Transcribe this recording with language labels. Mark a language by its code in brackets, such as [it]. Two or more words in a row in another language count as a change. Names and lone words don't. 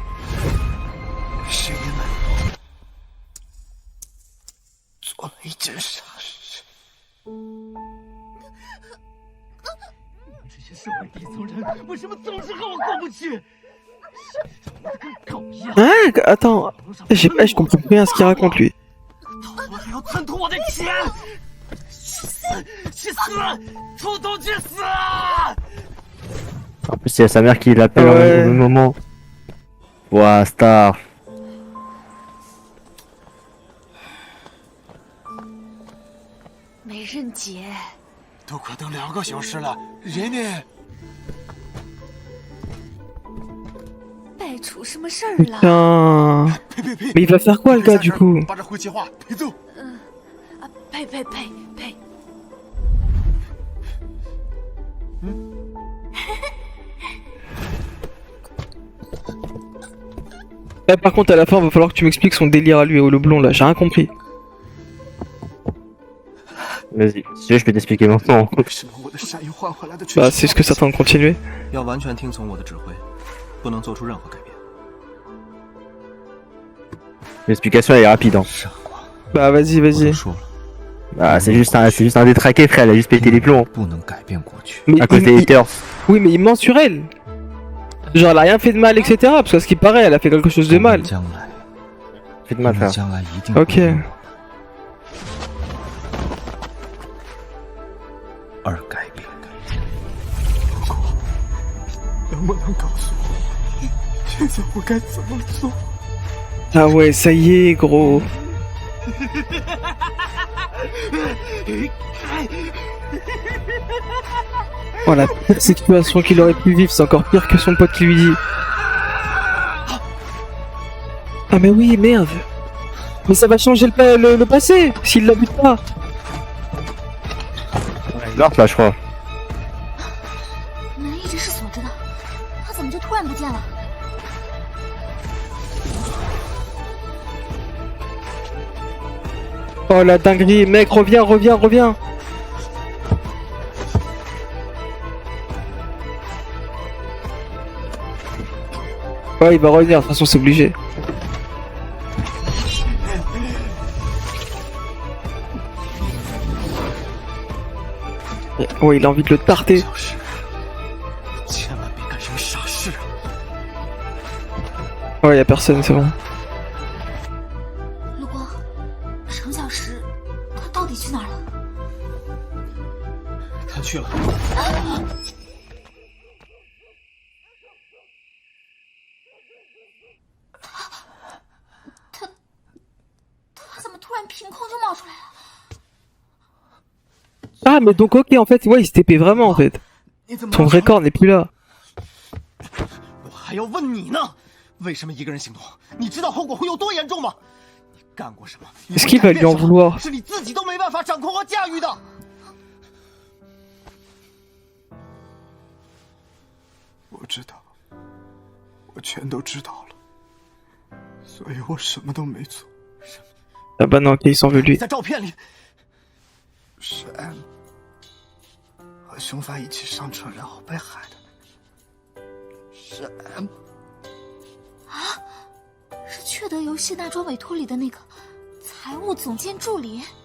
[zh] 是你们做了一件傻事。你们这些社会底层人，为什么总是和我过不去？跟狗一样。 [fr] Hein? Attends, je comprends plus rien à ce qu'il raconte lui. [zh] 我还要贪图我的钱，去死！去死！统统去死！ [fr] En plus, il y a sa mère qui l'appelle au même moment. Ouah, star. [zh] 没人接，都快等2个小时了，人呢？该出什么事儿了？ [fr] Putain. [zh] 呸呸呸！ [fr] Mais il va faire quoi le gars du coup? [zh] 把这回计划陪走。呸！ [fr] Là, par contre, à la fin, va falloir que tu m'expliques son délire à lui, au le blond là, j'ai rien compris. Vas-y, si tu veux, je peux t'expliquer maintenant. [zh] 为什么我的善意换回来的却 [fr] Bah, c'est ce que ça tente de continuer. [zh] 要完全听从我的指挥，不能做出任何改变。 [fr] L'explication elle est rapide. Hein. Bah, vas-y, vas-y. [zh] 说了， [fr] Bah, c'est juste un détraqué, frère. Elle a juste pété les plombs. [zh] 不能改变过去。 [fr] Mais À cause des haters. Oui, mais il ment sur elle. Genre, elle a rien fait de mal, etc. Parce qu'à ce qui paraît, elle a fait quelque chose de mal. [zh] 将来， [fr] Fais de mal, [zh] 我们 [fr] frère. [zh] 将来一定 [fr] Ok. [zh] 会用而改变。能不能告诉我，现在我该怎么做？ [fr] Ah ouais, ça y est, gros. Oh, la pire situation qu'il aurait pu vivre, c'est encore pire que son pote qui lui dit. Ah mais oui, merde. Mais ça va changer le passé, s'il la bute pas. Elle est morte là, je crois. [zh] 门一直是锁着的，他怎么就突然不见了？ [fr] Oh la dinguerie, mec, reviens. Ouais, il va revenir, de toute façon, c'est obligé. Ouais, il a envie de le tarter. [zh] 千万别干什么傻事啊！ [fr] Ouais, y a personne, c'est bon. [zh] 陆光，程小石，他到底去哪儿了？他去了。他怎么突然凭空就冒出来了？ [fr] Ah, mais donc, ok, en fait, ouais, il se TP vraiment, en fait. [zh] 你怎么 [fr] Son vrai corps n'est plus là. [zh] 我还要问你呢，为什么一个人行动？你知道后果会有多严重吗？你干过什么？ [fr] Est-ce qu'il va lui en vouloir? [zh] 是你自己都没办法掌控和驾驭的。我知道，我全都知道了，所以我什么都没做。 [fr] Ah bah non, ok, il s'en veut [zh] 你 [fr] lui. [zh] 在照片里，是 M 和凶犯一起上车，然后被害的。是 M，是雀德游戏那桩委托里的那个财务总监助理。